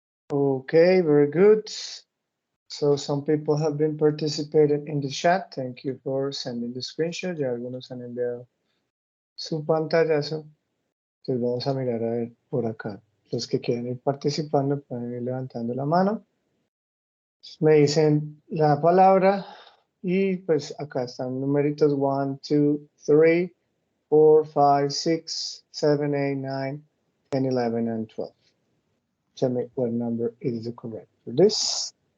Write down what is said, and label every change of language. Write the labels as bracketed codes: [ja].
[en] Okay, very good. So some people have been participating in the chat. Thank you for sending the screenshot. [es] Ya algunos han enviado su pantallazo. Entonces vamos a mirar a ver por acá. Los que quieren ir participando pueden ir levantando la mano. Me dicen la palabra y pues acá están numeritos 1, 2, 3, 4, 5, 6, 7, 8, 9, 10, 11, and 12. [en] Tell me what number is the correct for this.